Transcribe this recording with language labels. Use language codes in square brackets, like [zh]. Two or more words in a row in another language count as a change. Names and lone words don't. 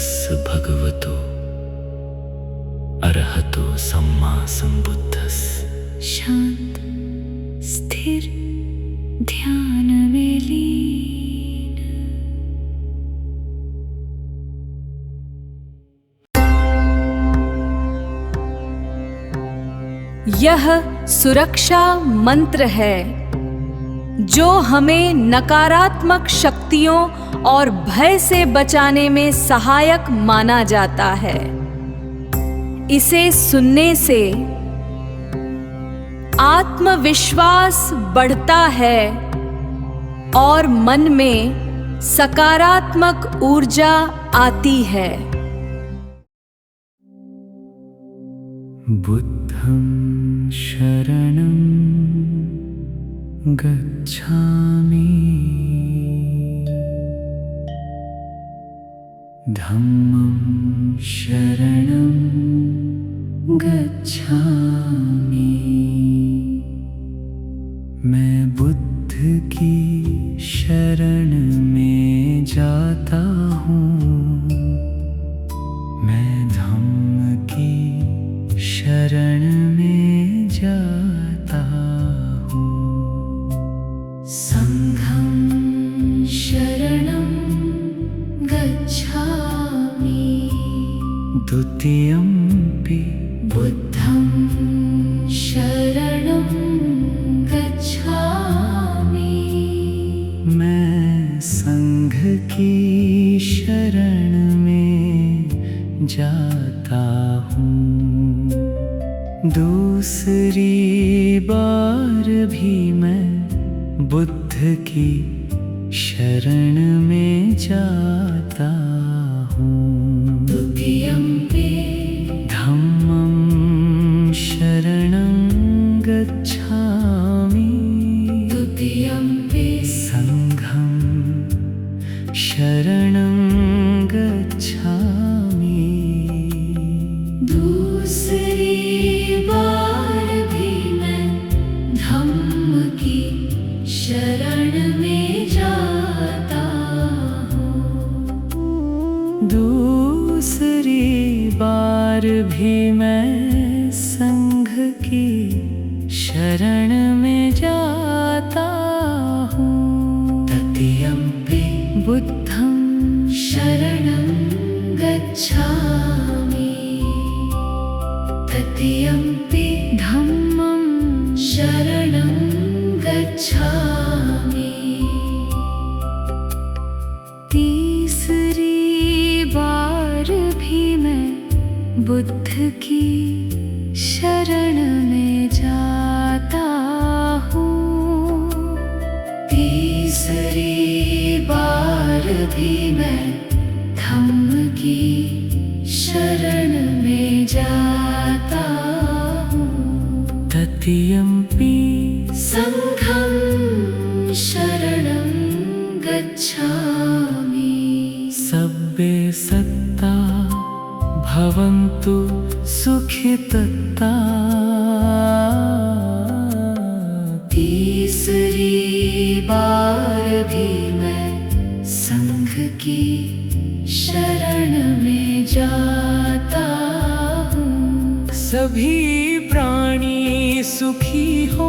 [pi] भगवतो अरहतो सम्मा संबुद्धस्। [hi] शांत स्थिर ध्यान में लीन। यह सुरक्षा मंत्र है जो हमें नकारात्मक शक्तियों और भय से बचाने में सहायक माना जाता है। इसे सुनने से आत्मविश्वास बढ़ता है और मन में सकारात्मक ऊर्जा आती है। [pi] बुद्धं शरणं गच्छामि, धम्मं शरणं गच्छामि। [hi] मैं बुद्ध की शरण में जाता हूँ, मैं धम्म की शरण में जाता हूँ। [pi] संघं शरणं गच्छामि, द्वितीयम्पि बुद्धं शरणं गच्छामि। [hi] मैं संघ की शरण में जाता हूँ। दूसरी बार भी मैं बुद्ध की शरण में जाता हूँ। [pi] द्वितीयम्पि धम्मं शरणं गच्छामि, द्वितीयम्पि संघं शरणं गच्छामि। [hi] दूसरी बार भी मैं धम्म की शरण में जाता हूँ। दूसरी बार भी मैं संघ की शरण में जाता हूँ। [pi] तृतीयम्पि बुद्धं शरणं गच्छामि, तृतीयम्पि धम्मं शरणं गच्छामि। [hi] तीसरी बार भी मैं बुद्ध की शरण में जाता हूँ। तीसरी बार भी मैं धम्म की शरण में जाता हूँ। [pi] तृतीयम्पि संघं शरणं गच्छामि। सब्बे सत्ता भवन्तु सुखितत्ता। [hi] तीसरी बार भी मैं संघ की शरण में जाता हूँ। सभी प्राणी सुखी हो,